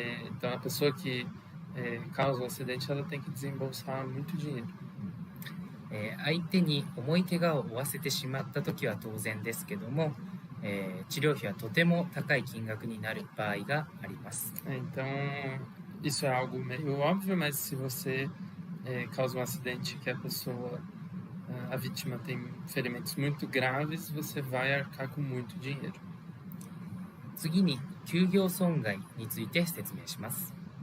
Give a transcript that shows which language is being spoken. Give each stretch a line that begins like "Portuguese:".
Portuguese: Então a pessoa que causa o acidente, ela tem que desembolsar muito dinheiro.
Japanese: 相手に重い怪我を負わせてしまったときは当然ですけども、治療費はとても高い金額になる場合があります。
Portuguese: Então, isso é algo meio óbvio, mas se você causa um acidente que a vítima tem ferimentos muito graves, você vai arcar com muito dinheiro.
Japanese: 次に休業損害について説明します。